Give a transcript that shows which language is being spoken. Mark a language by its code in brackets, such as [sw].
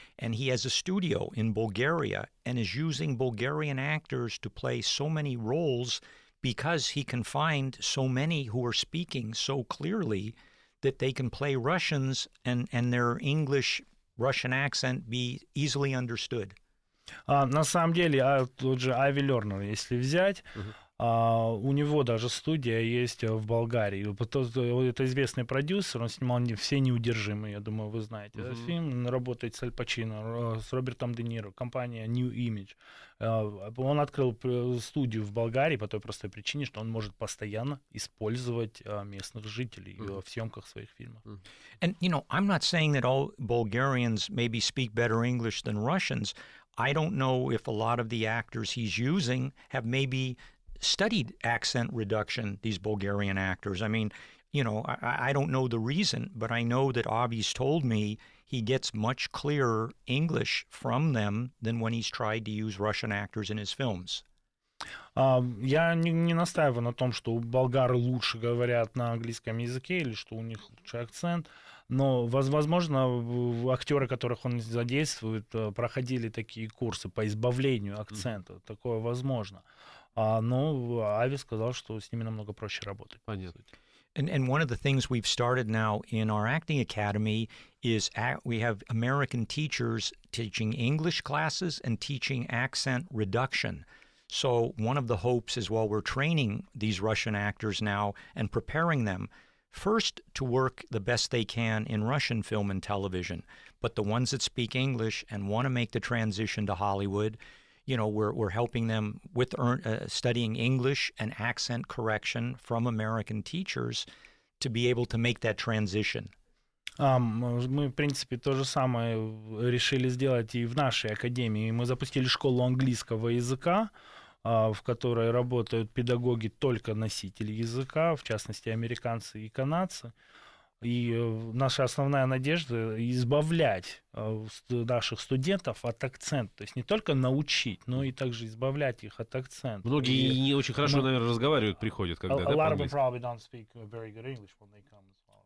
[en] And he has a studio in Bulgaria and is using Bulgarian actors to play so many roles because he can find so many who are speaking so clearly that they can play Russians and their English-Russian accent be easily understood. [ru] На самом деле, тот же Ави Лернер, если взять, у него даже студия есть в Болгарии. Это известный продюсер, он снимал «Все неудержимые», я думаю, вы знаете этот фильм. Работает с Аль Пачино, с Робертом Де Ниро, компания New Image. Он открыл студию в Болгарии по той простой причине, что он может постоянно использовать местных жителей в съемках своих фильмов. [en] And, I'm not saying that all Bulgarians maybe speak better English than Russians. I don't know if a lot of the actors he's using have maybe studied accent reduction, these Bulgarian actors. I mean, I don't know the reason, but I know that Avi's told me he gets much clearer English from them than when he's tried to use Russian actors in his films. [ru] Я не настаиваю на том, что болгары лучше говорят на английском языке или что у них лучший акцент, но, возможно, актеры, которых он задействует, проходили такие курсы по избавлению акцента. Такое возможно. Но Ави сказал, что с ними намного проще работать. Понятно. [en] And one of the things we've started now in our acting academy is we have American teachers teaching English classes and teaching accent reduction. So one of the hopes is while we're training these Russian actors now and preparing them, first to work the best they can in Russian film and television, but the ones that speak English and want to make the transition to Hollywood, we're helping them with studying English and accent correction from American teachers to be able to make that transition? [ru] Мы, в принципе, то же самое решили сделать и в нашей академии. Мы запустили школу английского языка, в которой работают педагоги только носители языка, в частности, американцы и канадцы. И наша основная надежда — избавлять наших студентов от акцента. То есть не только научить, но и также избавлять их от акцента. Многие и не очень хорошо, наверное, разговаривают, приходят, когда, да, [en] A lot of them [ru] по-английски. [en] probably don't speak very good English when they come as well.